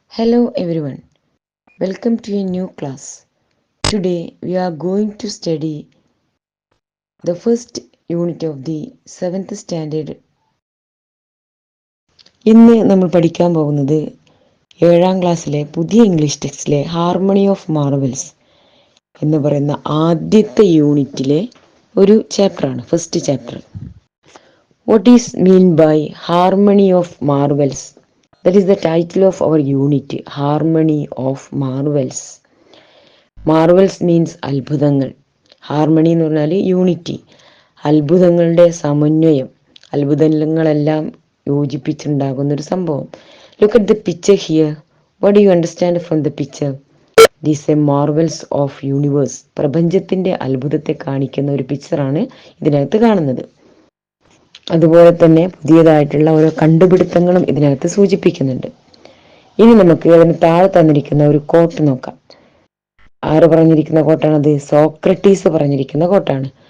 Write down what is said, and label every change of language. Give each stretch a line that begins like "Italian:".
English: Hello everyone, welcome to a new class. Today we are going to study the first unit of the 7th standard.
Malayalam: ഇന്ന് നമ്മൾ പഠിക്കാൻ പോകുന്നത് 7ാം ക്ലാസ്സിലെ പുതിയ English ടെക്സ്റ്റിലെ harmony of Marvels എന്ന് പറയുന്ന ആദ്യത്തെ യൂണിറ്റിലെ ഒരു ചാപ്റ്ററാണ്, first chapter.
English: What is mean by harmony of marvels? That is the title of our unit, Harmony of Marvels. Marvels means അത്ഭുതങ്ങൾ.
Malayalam: ഹാർമണി എന്ന് പറഞ്ഞാൽ യൂണിറ്റി, അത്ഭുതങ്ങളുടെ സമന്വയം, അത്ഭുതങ്ങളെല്ലാം യോജിപ്പിച്ചുണ്ടാകുന്നൊരു സംഭവം.
English: Look at the picture here. What do you understand from the picture? These are marvels of universe.
Malayalam: പ്രപഞ്ചത്തിൻ്റെ അത്ഭുതത്തെ കാണിക്കുന്ന ഒരു പിക്ചറാണ് ഇതിനകത്ത് കാണുന്നത്. അതുപോലെ തന്നെ പുതിയതായിട്ടുള്ള ഓരോ കണ്ടുപിടുത്തങ്ങളും ഇതിനകത്ത് സൂചിപ്പിക്കുന്നുണ്ട്. ഇനി നമുക്ക് അതിന് താഴെ തന്നിരിക്കുന്ന ഒരു കോട്ട് നോക്കാം. ആര് പറഞ്ഞിരിക്കുന്ന കോട്ടാണത്? സോക്രട്ടീസ് പറഞ്ഞിരിക്കുന്ന കോട്ടാണ്.